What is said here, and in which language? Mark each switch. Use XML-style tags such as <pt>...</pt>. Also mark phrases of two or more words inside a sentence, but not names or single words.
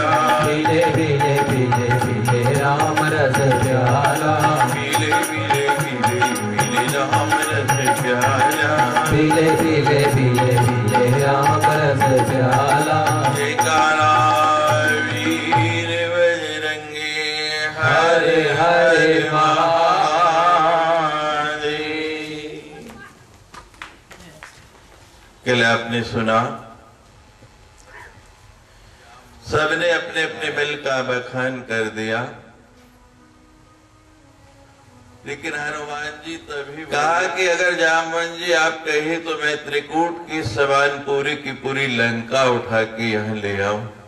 <hi>पीले पीले पीले पीले राम रस प्याला पीले पीले पीले पीले राम रस प्याला पीले पीले पीले पीले राम रस प्याला जयकारा वीर बजरंगी हरे हरे महादेव। कल आपने सुना सबने अपने अपने बल का बखान कर दिया, लेकिन हनुमान जी तभी कहा कि अगर जामवन जी आप कहे तो मैं त्रिकूट की सवानपुरी की पूरी लंका उठा के यहां ले आऊं।</hi>